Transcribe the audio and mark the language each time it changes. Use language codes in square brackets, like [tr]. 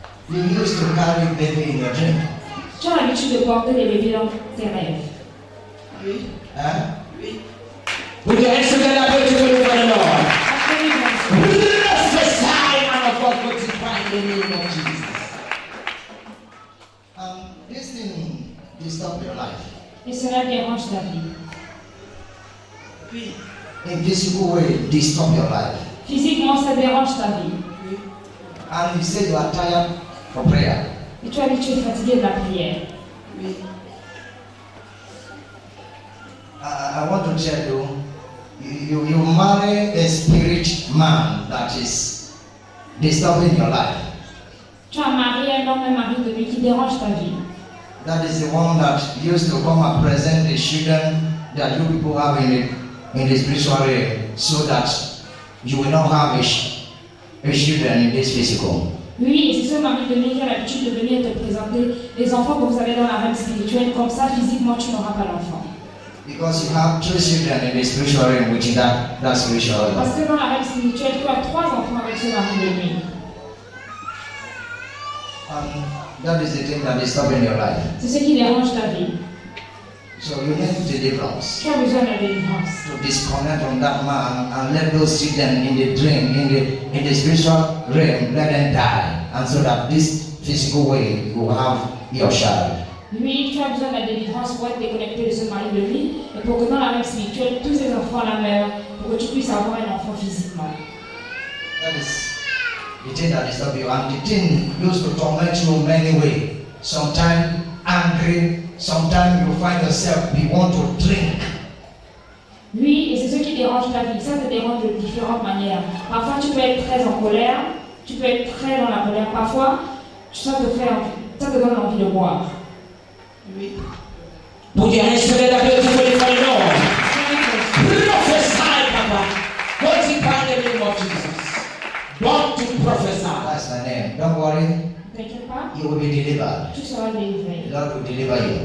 [en] You used to carry baby in your dream. [fr] Tu as l'habitude de porter des bébés dans tes rêves. Oui. Hein? Oui. [en] Put your hands together, beautiful for the Lord. [fr] Absolument. [en] Prophesy, man of God, fortify in the name of Jesus. This thing disturb your life. [fr] Et cela dérange ta vie. Oui. [en] In physical way, disturb your life. [fr] Physiquement, ça dérange ta vie. Oui. [en] And you say you are tired for prayer. [fr] Et tu as l'habitude de fatiguer de la prière. Oui. [en] I want to tell you, you marry a spirit man that is disturbing your life. [fr] Tu as marié un homme, un mari de lui qui dérange ta vie. [en] That is the one that used to come and present the children that you people have in the spiritual realm, so that you will not have a children in this physical. [fr] Oui, et c'est ce mari de lui qui a l'habitude de venir te présenter les enfants que vous avez dans la rêve spirituelle. Comme ça, physiquement, tu n'auras pas l'enfant. [en] Because you have 2 children in the spiritual realm, which is that spiritual realm. [fr] Parce que dans la rêve spirituelle, tu as 3 enfants avec ce mari de lui. [en] That is the thing that is stopping your life. [fr] C'est ce qui dérange ta vie. [en] So you need deliverance. [fr] Tu as besoin de délivrance. [en] To disconnect from that man and let those children in the dream, in the spiritual realm, let them die, and so that this physical way you will have your child. [fr] Lui, tu as besoin de la délivrance pour être déconnecté de ce mari de lui et pour que dans la rêve spirituelle, tous ces enfants la meurent pour que tu puisses avoir un enfant physiquement. [en] That is the thing that disturbs you, and the thing used to torment you in many ways. Sometimes angry, sometimes you find yourself you want to drink. [fr] Lui, et c'est ce qui dérange ta vie, ça te dérange de différentes manières. Parfois, tu peux être très en colère, tu peux être très dans la colère. Parfois, ça te donne envie de boire. Oui. [en] Put your hands together, beautiful for the Lord. Prophesy, Papa. Fortify in the name of Jesus. God to prophesy. That's my name. Don't worry, [fr] Ne t'inquiète pas, [en] you will be delivered. [fr] tu seras délivré. [en] The Lord will deliver you.